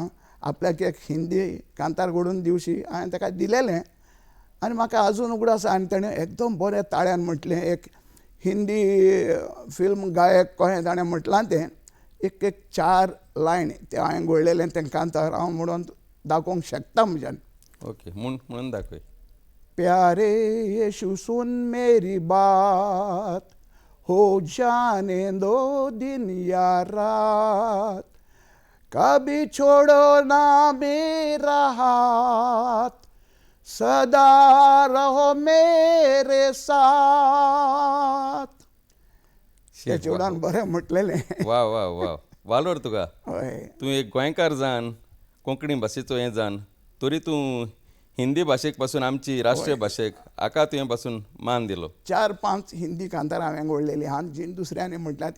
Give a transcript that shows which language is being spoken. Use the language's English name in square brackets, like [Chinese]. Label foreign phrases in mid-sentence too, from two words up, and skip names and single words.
[Konkani] आपल्याक एक हिंदी कांतार घडोवन दिवशी हांवें ताका दिलेलें आनी म्हाका आजून उगडास आसा. आनी ताणें एकदम बरें ताळ्यान म्हटलें. एक हिंदी फिल्म गायक कशें ताणें म्हटलां तें एक 4 लायन ते हांवें घडलेलें तें कांतार हांव म्हणून दाखोवंक शकता म्हज्यान. ओके, म्हणून दाखय. [Hindi] प्यारे यीशु सुन मेरी बात, हो जाने दो दिन या रात, कभी छोड़ो ना मेरा हाथ, सदा रहो मेरे साथ. [Konkani] ते चेडवान बरें म्हटलेलें. वा वा वा, वालोर तुका. हय, तूं एक गोंयकार जावन कोंकणी भाशेचो हें जावन तरी तूं हिंदी भाशेक पासून आमची राष्ट्रीय भाशेक हाका तुवें पासून मान दिलो. 4-5 हिंदी कांतार हांवें घडलेलीं आहात, जी दुसऱ्यांनी म्हटल्यात.